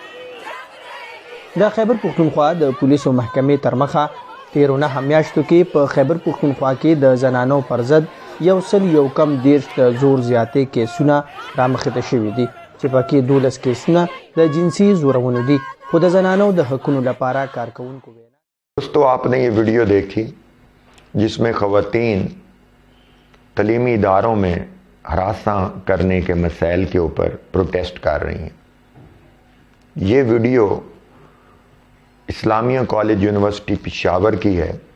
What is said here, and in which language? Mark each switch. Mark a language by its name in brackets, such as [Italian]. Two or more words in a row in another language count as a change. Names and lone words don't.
[Pashto] د خیبر پښتونخوا د پولیسو محکمې تر مخه تیرو 9 میاشتو کې په خیبر پښتونخوا کې د زنانو پر ضد 119 د زور زیاتې کیسونه رامخته شوي دي چې پکې 12 کیسونه د جنسي زورونو دي. خو د زنانو د حقونو لپاره کارکونکو وینا. [Urdu] دوستو، آپ نے یہ ویڈیو دیکھی جس میں خواتین تعلیمی اداروں میں ہراساں کرنے کے مسائل کے اوپر پروٹیسٹ کر رہی ہیں. یہ ویڈیو اسلامیہ کالج یونیورسٹی پشاور کی ہے.